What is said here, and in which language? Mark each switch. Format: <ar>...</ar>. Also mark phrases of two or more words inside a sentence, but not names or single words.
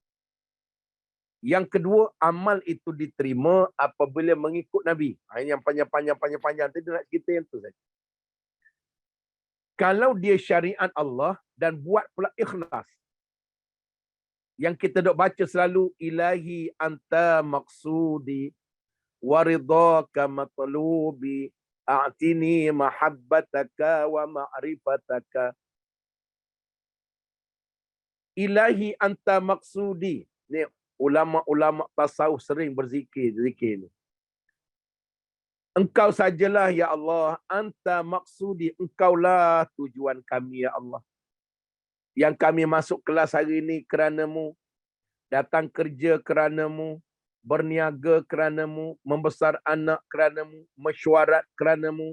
<ms>Yang kedua, amal itu diterima apabila mengikut Nabi. Yang panjang-panjang tadi nak cerita yang tu saja. Kalau dia syariat Allah dan buat pula ikhlas. Yang kita dok baca selalu,</ms> <ar>إلهي أنت مقصودي ورضاك مطلوبي أعطني محبتك ومعرفتك. إلهي أنت مقصودي.</ar> <ms>Ni ulama-ulama tasawuf sering berzikir ni. Engkau sajalah ya Allah,</ms> <ar>أنت مقصودي,</ar> <ms>engkaulah tujuan kami ya Allah. Yang kami masuk kelas hari ini kerana-Mu, datang kerja kerana-Mu, berniaga kerana-Mu, membesar anak kerana-Mu, mesyuarat kerana-Mu.</ms>